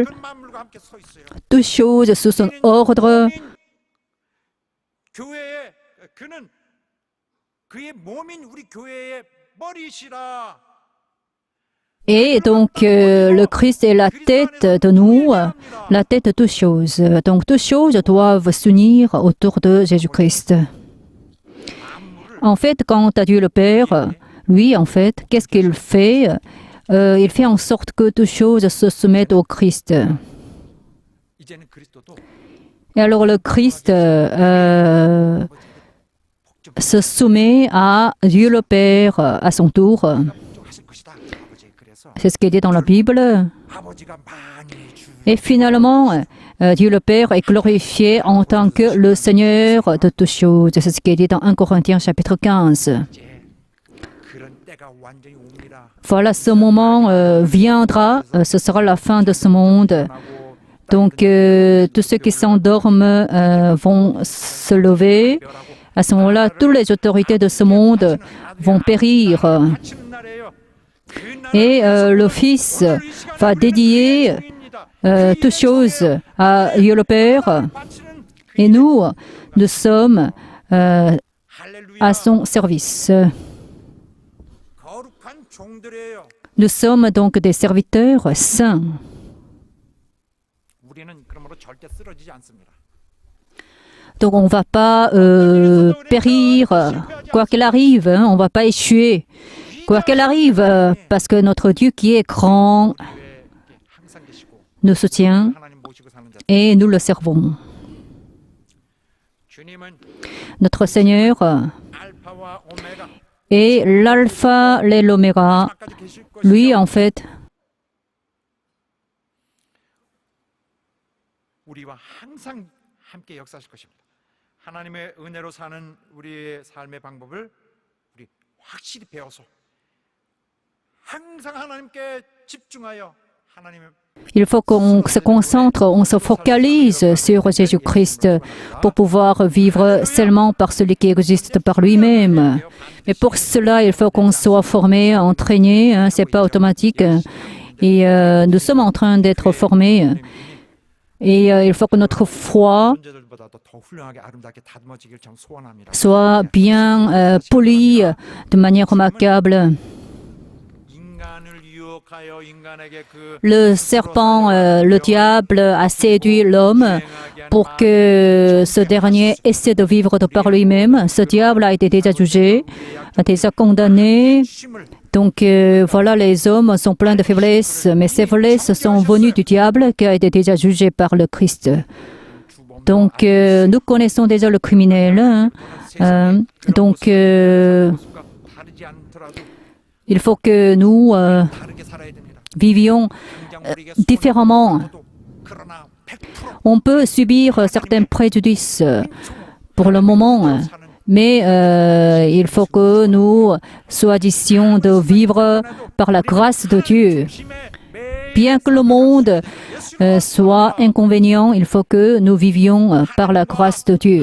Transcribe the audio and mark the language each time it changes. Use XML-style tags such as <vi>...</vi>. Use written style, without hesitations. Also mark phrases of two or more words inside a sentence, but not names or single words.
<ko>그런 만물과 함께 서 있어요.</ko> <fr>Toutes choses sous son ordre.</fr> <ko>교회에 그는 그의 몸인 우리 교회의 머리시라.</ko> <fr>Et donc, le Christ est la tête de nous, la tête de toutes choses. Donc, toutes choses doivent s'unir autour de Jésus-Christ. En fait, quant à Dieu le Père, lui, en fait, qu'est-ce qu'il fait? Il fait en sorte que toutes choses se soumettent au Christ.</fr> <ko>이제는 그리스도도</ko> <fr>Et alors, le Christ se soumet à Dieu le Père à son tour.</fr> <ko>복종하실 것이다. 아버지 그래서</ko> <fr>C'est ce qui est dit dans la Bible.</fr> <ko>아버지가 많이 주</ko> <fr>Et finalement, Dieu le Père est glorifié en tant que le Seigneur de toutes choses. C'est ce qui est dit dans 1 Corinthiens chapitre 15.</fr> <ko>이제 그런 때가 완전히 옵니다.</ko> <fr>Voilà, ce moment viendra, ce sera la fin de ce monde. Donc, tous ceux qui s'endorment vont se lever. À ce moment-là, toutes les autorités de ce monde vont périr.</fr> <ko>바치는 날이에요. 그</ko> <fr>Et le Fils va dédier toutes choses à Dieu le Père.</fr> <ko>바치는</ko> <fr>Et nous, nous sommes</fr> <ko>할렐루야.</ko> <fr>à son service.</fr> <ko>거룩한 종들이에요.</ko> <fr>Nous sommes donc des serviteurs saints.</fr> <ko>우리는 그러므로 절대 쓰러지지 않습니다.</ko> <fr>Donc on ne va pas périr, quoi qu'il arrive, hein, on ne va pas échouer. Quoi qu'il arrive, parce que notre Dieu qui est grand</fr> <ko>교회에 항상 계시고</ko> <fr>nous soutient</fr> <ko>하나님 모시고 사는 자.</ko> <fr>et nous le servons.</fr> <ko>주님은</ko> <fr>Notre Seigneur</fr> <ko>알파와 오메가</ko> <fr>est l'alpha et l'oméga.</fr> <ko>까지 계실 것이요.</ko> <fr>Lui, en fait,</fr> <ko>우리와 항상 함께 역사하실 것입니다. 하나님의 은혜로 사는 우리의 삶의 방법을 우리 확실히 배워서 항상 하나님께 집중하여 하나님의</ko> <fr>Il faut qu'on se concentre, on se focalise sur Jésus-Christ pour pouvoir vivre seulement par celui qui existe par lui-même. Mais pour cela, il faut qu'on soit formé, entraîné, hein, c'est pas automatique. Et nous sommes en train d'être formés. Et il faut que notre foi</fr> <ko>존재들보다도 더 훌륭하게 아름답게 다듬어지길 참 소원합니다.</ko> <fr>soit bien polie de manière remarquable.</fr> <ko>인간을 유혹하여 인간에게 그</ko> <fr>Le serpent, le diable a séduit l'homme pour que ce dernier essaie de vivre de par lui-même. Ce diable a été déjà jugé, a déjà condamné.</fr> <ko>힘을</ko> <fr>Donc voilà, les hommes sont pleins de faiblesses, mais ces faiblesses sont venues du diable qui a été déjà jugé par le Christ. Donc nous connaissons déjà le criminel. Hein. Donc</fr> <ko>모습과 다르지 않더라도</ko> <fr>il faut que nous</fr> <ko>다르게 살아야 됩니다.</ko> <fr>vivions</fr> <ko>당장 우리에게</ko> <fr>différemment.</fr> <ko>손해도 그러나 100%</ko> <fr>On peut subir certains préjudices pour le moment,</fr> <ko>사는</ko> <fr>mais il faut que nous choisissions de vivre par la grâce de Dieu.</fr> <ko>힘에 매</ko> <fr>Bien que le monde soit inconvénient, il faut que nous vivions par la grâce de Dieu.</fr>